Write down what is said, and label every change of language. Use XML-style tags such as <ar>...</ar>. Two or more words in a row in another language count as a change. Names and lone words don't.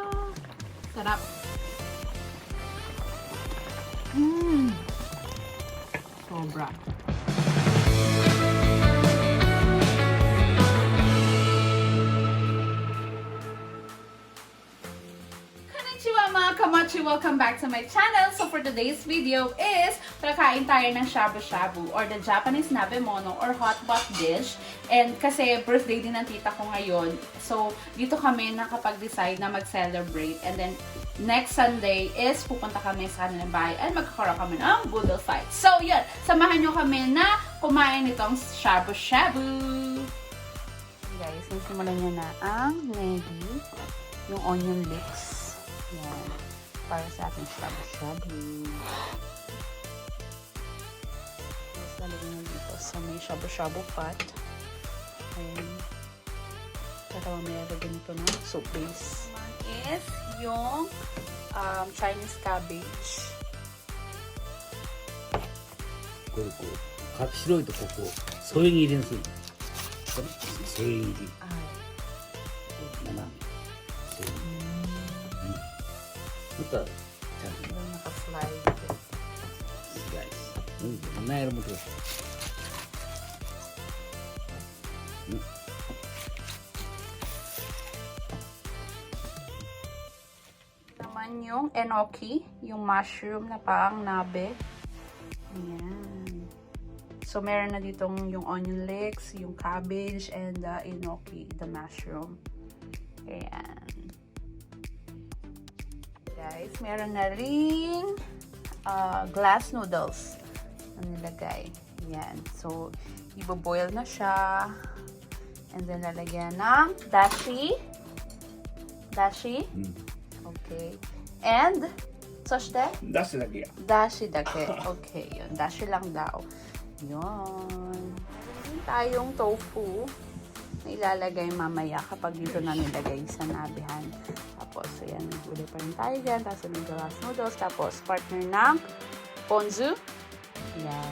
<tl>Sarap. Sobra. Konnichiwa mga KaMochi!</tl> <en>Welcome back to my channel. So for today's video is</en> <tl>kakain tayo ng shabu-shabu</tl> <en>or the Japanese nabemono or hot pot dish.</en> <tl>And kasi birthday din ng tita ko ngayon. So dito kami nakapag-decide na mag-celebrate.</tl> <en>And then next Sunday is</en> <tl>pupunta kami sa kanilang bahay at magkakaroon kami ng</tl> <en>boodle fight.</en> <tl>So yun, samahan nyo kami na kumain nitong shabu-shabu. Guys, nasimulan nyo na ang negi, yung</tl> <en>onion leeks.</en> <tl>Yan. Para sa ating shabu-shabu. Tapos lalagyan nyo dito sa may shabu-shabu pot. Ayan. Katawa may lalagyan nito ng soup base. Is yung</tl> <en>Chinese cabbage.</en> <ja>これこう白いとここ添え切りにする。添え切り。斜め。添え切り。またちゃんと。</ja> <tl>Naka-slide. Slice. Mayroon mo ito. Naman yung enoki, yung mushroom na pang nabe. Ayan. So, meron na ditong yung</tl> <en>onion leeks,</en> <tl>yung cabbage,</tl> <en>and the enoki, the mushroom.</en> <tl>Ayan. Guys, meron na ring</tl> <en>glass noodles</en> <tl>na nilagay. Ayan. So, iboboil na siya.</tl> <en>And then,</en> <tl>lalagyan ng dashi. Dashi. Okay.</tl> <ja>And, soshite? 出すだけや。だしだけ.</ja> <tl>Okay, yun. Dashi lang daw. Yun. Meron tayong tofu na ilalagay mamaya kapag dito na nilagay sa nabihan. Tapos, ayan, may gulay pa rin tayo dyan. Tapos, may</tl> <en>glass noodles.</en> <tl>Tapos, partner ng ponzu. Ayan.</tl>